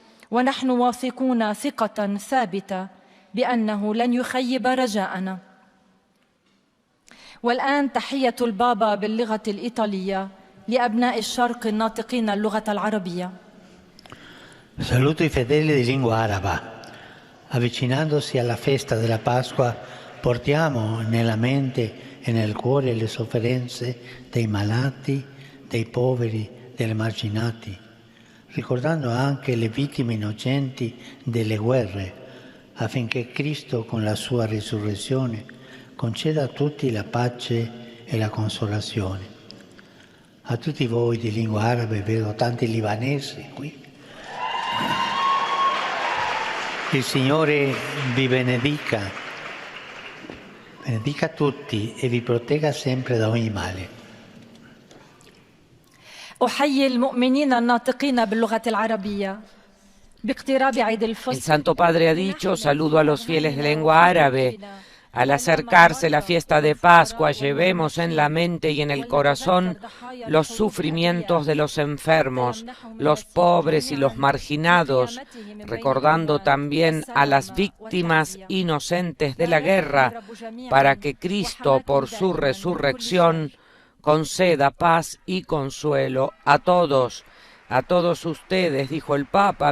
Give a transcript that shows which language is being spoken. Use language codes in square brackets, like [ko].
[ar] ونحن واثقون ثقة ثابتة بأنه لن يخيب رجاءنا. والآن تحية البابا باللغة الإيطالية لأبناء الشرق الناطقين اللغة العربية. [it] Saluto i fedeli di lingua araba. Avvicinandosi alla festa della Pasqua, portiamo nella mente e nel cuore le sofferenze dei malati, dei poveri, degli emarginati, ricordando anche le vittime innocenti delle guerre, affinché Cristo con la sua risurrezione conceda a tutti la pace e la consolazione. A tutti voi di lingua arabe, vedo tanti libanesi qui. Il Signore vi benedica, benedica tutti e vi protegga sempre da ogni male. [ar] أحيي المؤمنين الناطقين باللغة العربية باقتراب عيد الفصح. [es] El Santo Padre ha dicho: saludo a los fieles de lengua árabe. Al acercarse la fiesta de Pascua, llevemos en la mente y en el corazón los sufrimientos de los enfermos, los pobres y los marginados, recordando también a las víctimas inocentes de la guerra, para que Cristo, por su resurrección, conceda paz y consuelo a todos ustedes, dijo el Papa.